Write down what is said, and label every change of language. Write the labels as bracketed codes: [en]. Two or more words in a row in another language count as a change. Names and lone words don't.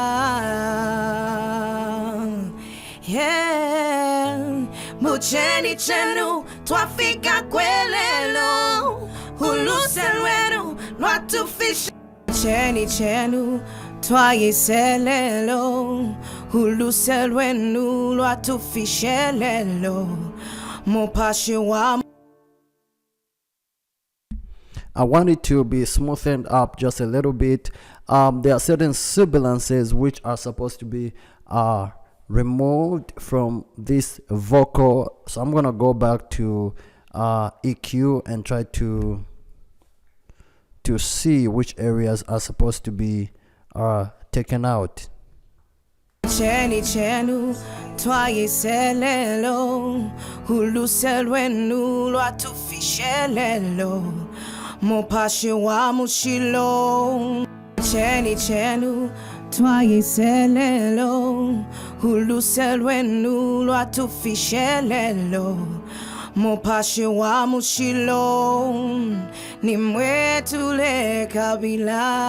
[bem] Yeah, mucheni chenu twafika kwelelo uluselwenu lwatufishelelo. Cheni chenu twayiselelo uluselwenu lwatufishelelo mupashi wa. [en] I want it to be smoothened up just a little bit. There are certain sibilances which are supposed to be removed from this vocal. So I'm gonna go back to EQ and try to to see which areas are supposed to be taken out. [bem] Cheni chenu twayiselelo uluselwenu lwatufishelelo mupashi wa mushilo. Cheni chenu twayiselelo uluselwenu lwatufishelelo mupashi wa mushilo nimwetule kabila.